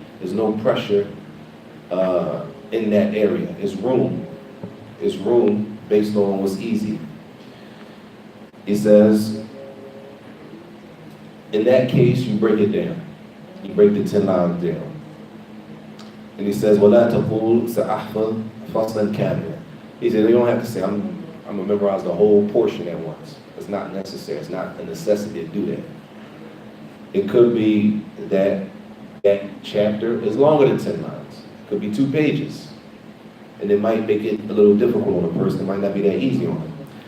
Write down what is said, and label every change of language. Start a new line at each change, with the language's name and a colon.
English: There's no pressure in that area. It's room. It's room based on what's easy. He says, in that case, you break it down. You break the 10 lines down. And he says,
Arabic: وَلَا تَقُولْ سَأَحْفَظْ فَصْلًا كَامِلًا.
English: He said, you don't have to say, I'm going to memorize the whole portion at once. It's not necessary. It's not a necessity to do that. It could be that that chapter is longer than 10 lines. It could be 2 pages. And it might make it a little difficult on a person. It might not be that easy on them.